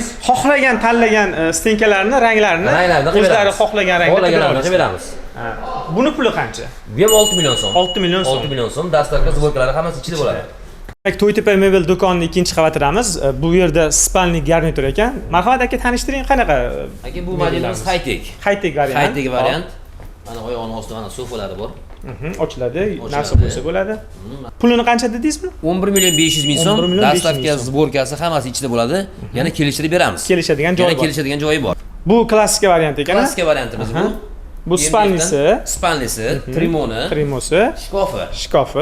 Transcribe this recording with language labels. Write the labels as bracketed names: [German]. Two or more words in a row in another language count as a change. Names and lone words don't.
[Uzbek] Demak, xohlagan tanlagan stenkalarni, ranglarini o'zlari xohlagan rangda qilib beramiz. Buni puli qancha? Bu ham 6 million so'm. 6 million so'm. 6 million so'm dastavka zborkalari hammasi ichida bo'ladi. To'ytepa mebel do'konining ikkinchi qavatidamiz. Bu yerda [Russian] spalni garnitur [Uzbek] ekan. Marhamat aka, tanishtiring, qanaqa? Aka, bu modelimiz high-tech. High-tech variant. High-tech variant. Mana oyog'ini ostida mana sofolari bor. Ochiladi, narsa bo'lsa bo'ladi. Pulini qancha dedingiz buni? 11 million 500 ming so'm. Dastavka zborkasi hammasi ichida bo'ladi. Yana kelishtirib beramiz. Kelishadigan joyi bor. Yana kelishadigan joyi bor. Bu klassika variant ekan. Klassika variantimiz bu. Bu spalnisi, trimosi, shkofi.